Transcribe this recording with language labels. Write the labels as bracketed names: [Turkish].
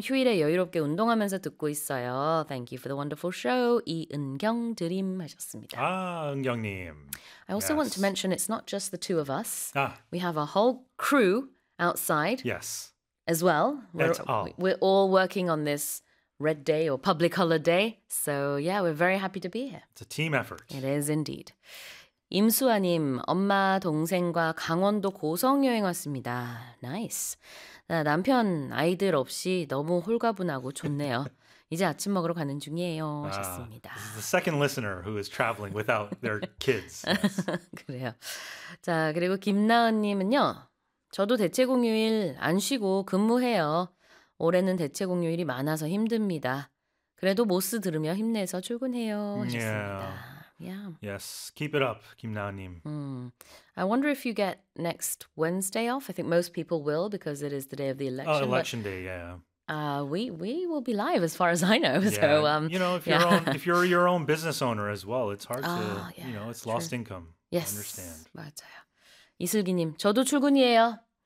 [Korean] 휴일에 여유롭게 운동하면서 듣고 있어요. [English] Thank you for the wonderful show. [Korean] 이은경 드림 하셨습니다. 아, 은경님. [English] I also want to mention it's not just the two of us. 아. We have a whole crew outside. Yes. As well. We're all working on this red day or public holiday. So yeah, we're very happy to be here. It's a team effort. It is indeed. [Korean] 임수아님, 엄마, 동생과 강원도 고성 여행 왔습니다. [English] Nice. [Korean] 남편, 아이들 없이 너무 홀가분하고 좋네요. 이제 아침 먹으러 가는 중이에요. 하셨습니다. [English] This is the second listener who is traveling without their kids. Yes. [Korean] 그래요. 자, 그리고 김나은님은요. 저도 대체공휴일 안 쉬고 근무해요. 올해는 대체공휴일이 많아서 힘듭니다. 그래도 모스 들으며 힘내서 출근해요. 하셨습니다. [English] Yeah. Yeah. Yes. Keep it up, [Korean] 김나은님. [English] I wonder if you get next Wednesday off. I think most people will because it is the day of the election. Oh, election day. Yeah. We will be live as far as I know. Yeah. So, you know, if you're your own business owner as well, it's hard to, you know, it's lost income. Yes. I understand. [Korean] 맞아요. 이슬기님, 저도 출근이에요.